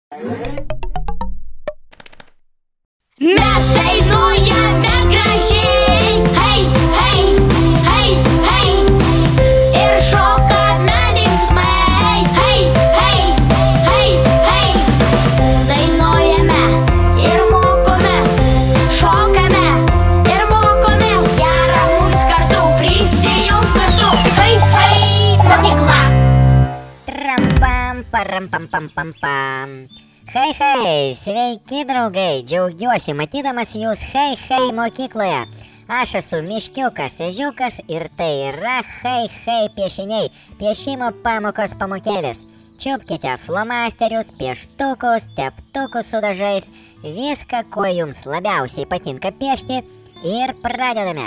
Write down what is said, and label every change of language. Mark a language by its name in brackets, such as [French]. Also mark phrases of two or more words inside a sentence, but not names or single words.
[Lithuanian] Mes dainuojame gražiai, hei, hei, hei, hei, ir šokame linksmai, hei, hei, hei, hei. Dainuojame ir mokomės, šokame ir mokomės, gera mums kartu, prisijunk kartu, hei, hei, mokykla. Tram-pam, param-pam-pam-pam-pam. Hei, hei, sveiki draugai, džiaugiuosi matydamas jūs hei, hei mokykloje. Aš esu Miškiukas, Ežiukas ir tai yra hei, hei piešiniai, piešimo pamokos pamokėlės. Čiupkite flomasterius, pieštukus, teptukus su dažais, viską, ko jums labiausiai patinka piešti ir pradedame.